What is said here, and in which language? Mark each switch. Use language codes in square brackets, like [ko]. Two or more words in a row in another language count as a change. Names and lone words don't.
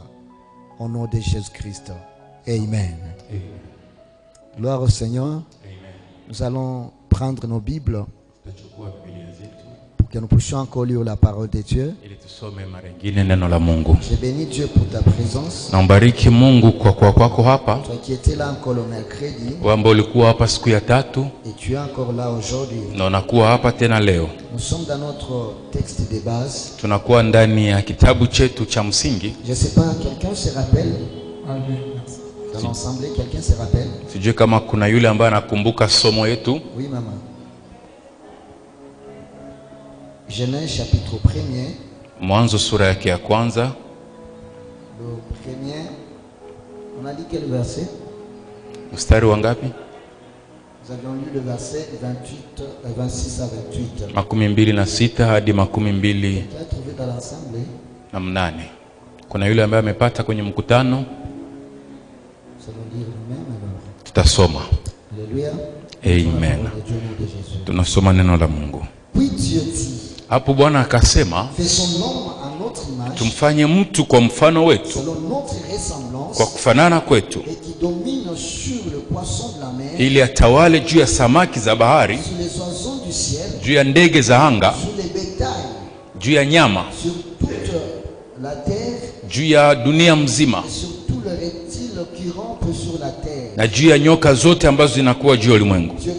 [fr] Au nom de Jésus-Christ. Amen. Amen. Gloire au Seigneur. Amen. Nous allons prendre nos Bibles pour que nous puissions encore lire la parole de Dieu. Je bénis Dieu pour ta présence. [sw] Nambariki Mungu kwa kwako hapa. [fr] Toi qui étais là encore le mercredi. [sw] Ambao ulikuwa hapa siku ya tatu. [fr] Et tu es encore là aujourd'hui. [sw] Na unakuwa hapa tena leo. [fr] Nous sommes dans notre texte de base. [sw] Tunakuwa ndani ya kitabu chetu cha msingi. [fr] Je sais pas, quelqu'un se rappelle? Dans l'ensemble, quelqu'un se rappelle? [sw] Sijui kama kuna yule ambaye anakumbuka somo yetu. [fr] Oui, maman. Genèse chapitre 1er. [sw] Mwanzo sura yake ya kwanza. [fr] Le premier. On a dit quel verset? [sw] Mstari wa ngapi? [fr] Nous avions lu le verset 26 à 28. [sw] 26 hadi 28. [fr] Tu as trouvé dans l'ensemble? [sw] Na 8. Kuna yule ambaye amepata kwenye mkutano? [fr] Nous allons lire nous-mêmes alors. [sw] Tutasoma. [fr] Alléluia. [sw] Amen. Tunasoma neno la Mungu. [fr] Puis Dieu dit. [sw] Hapo Bwana akasema, tumfanye mtu kwa mfano wetu, kwa kufanana kwetu, ili atawale juu ya samaki za bahari, juu ya ndege za anga, juu ya nyama, juu ya dunia mzima, na juu ya nyoka zote ambazo zinakuwa juu ya ulimwengu.